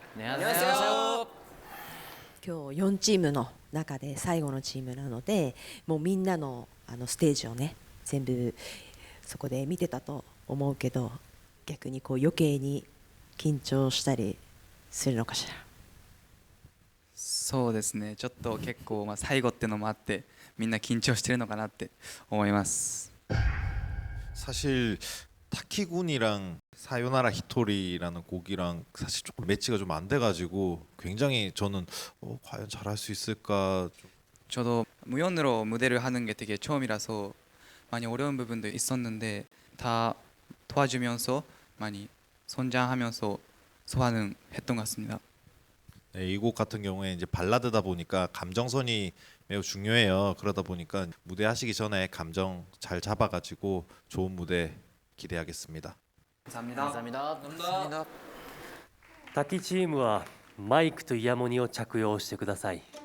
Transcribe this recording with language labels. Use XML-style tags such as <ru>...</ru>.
<ja>今日4チームの中で最後のチームなので、もうみんなのステージをね全部そこで見てたと思うけど、逆にこう余計に緊張したりするのかしら。そうですね、ちょっと結構最後ってのもあってみんな緊張してるのかなって思います。</ja> <ko>사실 타키군이랑 사요나라 히토리라는 곡이랑 사실 조금 매치가 좀 안 돼가지고 굉장히 저는 과연 잘할 수 있을까. 저도 무연으로 무대를 하는 게 되게 처음이라서 많이 어려운 부분도 있었는데 다 도와주면서 많이 성장하면서 소화는 했던 것 같습니다. 네, 이 곡 같은 경우에 이제 발라드다 보니까 감정선이 매우 중요해요. 그러다 보니까 무대 하시기 전에 감정 잘 잡아가지고 좋은 무대 기대하겠습니다. 감사합니다.</ko> <ja>滝チームはマイクとイヤモニを着用してください。</ja>